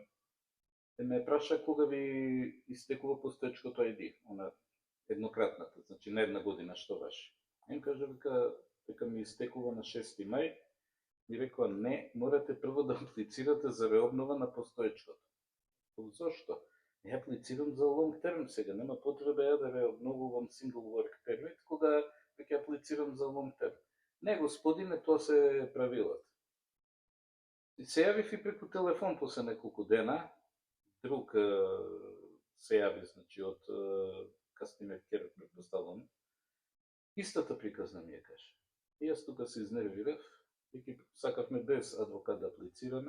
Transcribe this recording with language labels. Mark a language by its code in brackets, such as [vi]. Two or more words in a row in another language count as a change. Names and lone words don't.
[mk] Ме праша кога ви истекува постоечкото ID, она еднократната, значи не една година што ваши. Им кажа дека ми истекува на 6 мај. Ми рекоа не, морате прво да аплицирате за реобнова на постоечкото. Зошто? Не аплицирам за [en] long term [mk] сега, нема потреба ја да реобновувам [en] single work permit [mk] кога ќе аплицирам за [en] long term. [mk] Не, господине, тоа се правилата. Се јавив и преку телефон после неколку дена, друг се јави, значи, од [en] Customer Care, [mk] предпоставам. Истата приказна ми ја каже. И јас тука се изнервирав, и сакавме без адвокат да аплицираме.